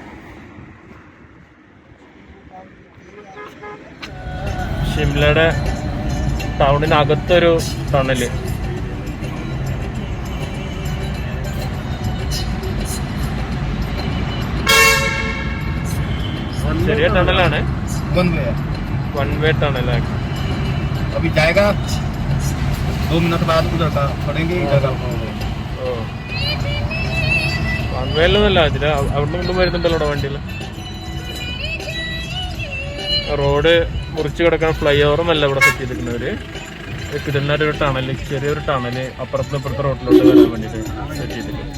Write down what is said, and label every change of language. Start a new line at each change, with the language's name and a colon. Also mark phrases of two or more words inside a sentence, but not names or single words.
Malayalam: ഷിംലയുടെ ടൗണിനകത്തൊരു ടണല്. ചെറിയ ടണലാണ്,
English: one way
Malayalam: ടണലാണ്.
Hindi: अभी जाएगा 2 मिनट बाद उधर का पड़ेंगे इधर.
Malayalam: വൺ വേയിലൊന്നുമല്ല, ഇതിൽ അവിടെ കൊണ്ടും വരുന്നുണ്ടല്ലോ വണ്ടിയിൽ. റോഡ് മുറിച്ച് കിടക്കുന്ന ഫ്ലൈ ഓവറൊന്നല്ല ഇവിടെ സെറ്റ് ചെയ്തിരിക്കുന്നവര്. കിടന്നൊരു ടണല്, ചെറിയൊരു ടണല് അപ്പുറത്തും ഇപ്പുറത്തെ റോഡിലോട്ട് വരാൻ വേണ്ടിയിട്ട് സെറ്റ് ചെയ്തിട്ടുണ്ട്.